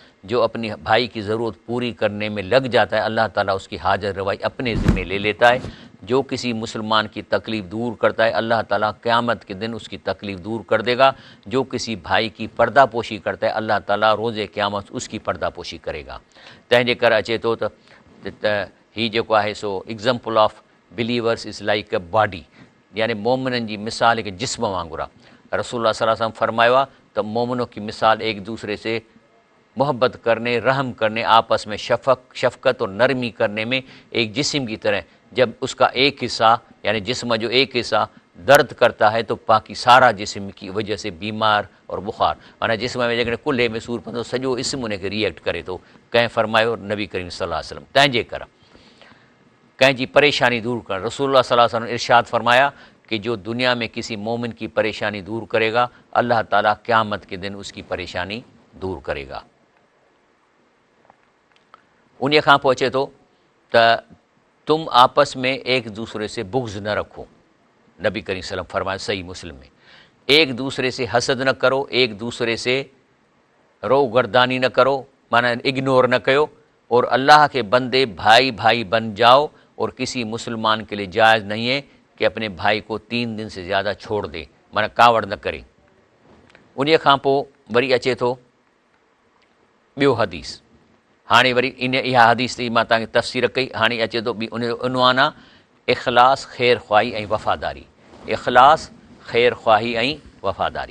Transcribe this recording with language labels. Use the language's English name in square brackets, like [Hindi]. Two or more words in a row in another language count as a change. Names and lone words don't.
[Urdu] جو اپنی بھائی کی ضرورت پوری کرنے میں لگ جاتا ہے اللہ تعالیٰ اس کی حاجت روائی اپنے ذمے لے لیتا ہے. جو کسی مسلمان کی تکلیف دور کرتا ہے اللہ تعالیٰ قیامت کے دن اس کی تکلیف دور کر دے گا. جو کسی بھائی کی پردہ پوشی کرتا ہے اللہ تعالیٰ روزِ قیامت اس کی پردہ پوشی کرے گا. [Sindhi] तंहिंजे करे अचे थो त हीउ जेको आहे सो [English] Example of believers is like a body, [Sindhi] यानी मोमिननि जी मिसाल हिकु जिस्म वांगुरु आहे। [Arabic] رسول الله صلى الله عليه وسلم [Sindhi] फरमायो आहे त [Urdu] مومنوں کی مثال ایک دوسرے سے محبت کرنے، رحم کرنے، آپس میں شفقت اور نرمی کرنے میں ایک جسم کی طرح. جب اس کا ایک حصہ یعنی جسم جو ایک حصہ درد کرتا ہے تو باقی سارا جسم کی وجہ سے بیمار اور بخار, [Sindhi] माना जिस्म में जेकॾहिं कुल्हे में सूर पवंदो सॼो इस्म उनखे रिएक्ट करे थो। कंहिं फरमायो [Arabic] نبي كريم صلى الله عليه وسلم [Sindhi] तंहिंजे करे कंहिंजी परेशानी दूर करणु। [Arabic] رسول الله صلى الله عليه وسلم [Urdu] ارشاد فرمایا کہ جو دنیا میں کسی مومن کی پریشانی دور کرے گا اللہ تعالیٰ قیامت کے دن اس کی پریشانی دور کرے گا. [Sindhi] उन खां पोइ अचे थो त [Urdu] تم آپس میں ایک دوسرے سے بغض نہ رکھو. [Arabic] نبي كريم صلى الله عليه وسلم [Urdu] فرمایا صحیح مسلم میں، ایک دوسرے سے حسد نہ کرو، ایک دوسرے سے روگردانی نہ کرو، مانا اگنور [Sindhi] न कयो। [Urdu] اور اللہ کے بندے بھائی بھائی بن جاؤ اور کسی مسلمان کے لیے جائز نہیں ہے کہ اپنے بھائی کو 3 دن سے زیادہ چھوڑ دے, [Sindhi] माना कावड़ न करे। उन खां पोइ वरी अचे थो ॿियो हदीस। हाणे वरी इहा हदीस जी मां तव्हांखे तफ़सीर कई। हाणे अचे थो ॿी उनजो उनवान आहे इख़लास, ख़ैर ख़्वाही ऐं वफ़ादारी। इख़लास, ख़ैर ख़्वाही ऐं वफ़ादारी।